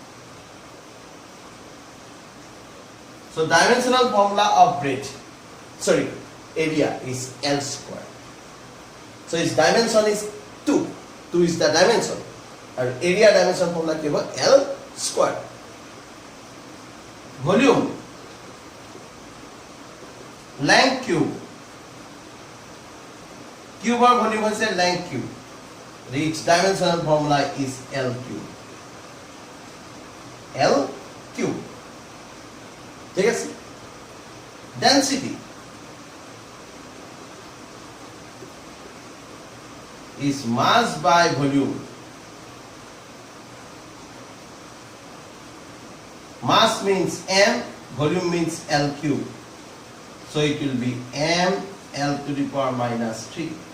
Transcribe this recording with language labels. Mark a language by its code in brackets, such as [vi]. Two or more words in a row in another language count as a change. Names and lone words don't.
[en] So dimensional formula of area is L square. So its dimension is 2. 2 is the dimension. And area dimension formula [as] কি হ'ব, [en] L square. Volume, length cube. Cube or volume হৈছে length cube. Its dimensional formula is L cube. L cube. [as] ঠিক আছে, [en] density is mass by volume. Mass means m, volume means L cube. So it will be m L to the power minus 3.